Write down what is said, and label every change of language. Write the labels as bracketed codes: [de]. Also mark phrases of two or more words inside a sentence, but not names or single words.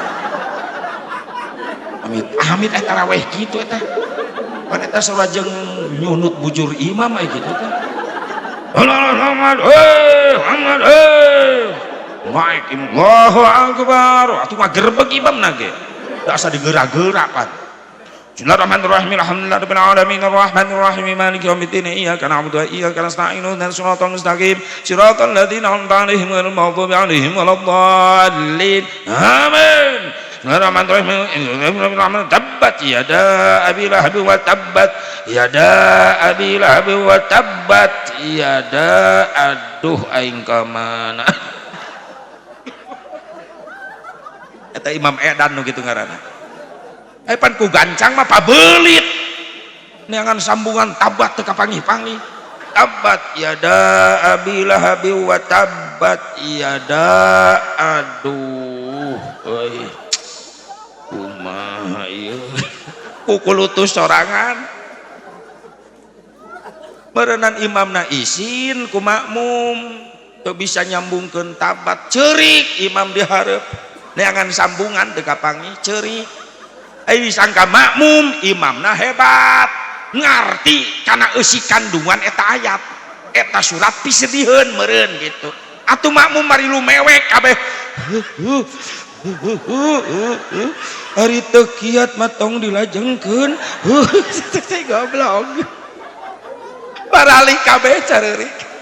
[su] amit amit taraweh gitu eta pan eta salah jeung nyunut bujur imam aya gitu teh Allah Muhammad Muhammad Maik [ar] الله أكبر [su] atuh mah gerbeg imam nage da asa digerak-gerak pan [ar] بسم الله الرحمن الرحيم الحمد لله رب العالمين الرحمن الرحيم مالك يوم الدين إياك نعبد وإياك نستعين اهدنا الصراط المستقيم صراط الذين أنعمت عليهم غير المغضوب عليهم ولا الضالين آمين بسم الله الرحمن الرحيم تبت يدا أبي لهب وتبت يدا أبي لهب وتبت يدا [su] aduh aing ka mana eta Imam Edan nu kitu ngaranna pan ku gancang mah pabelit neangan sambungan tabat teu kapanggih-panggih [ar] تبت يدا أبي لهب وتبت يدا [su] aduh euy kumaha ieu kukulutus sorangan berenang imamna isin ku makmum teu bisa nyambungkeun tabat ceurik imam dihareup neangan sambungan teu kapanggih ceurik disangka makmum imamna hebat ngarti karena eusi kandungan eta ayat eta surat pisediheun meureun gitu atuh makmum mari lu mewek kabeh ari teu kiat mah tong dilajengkeun teh goblok baralik kabeh careurik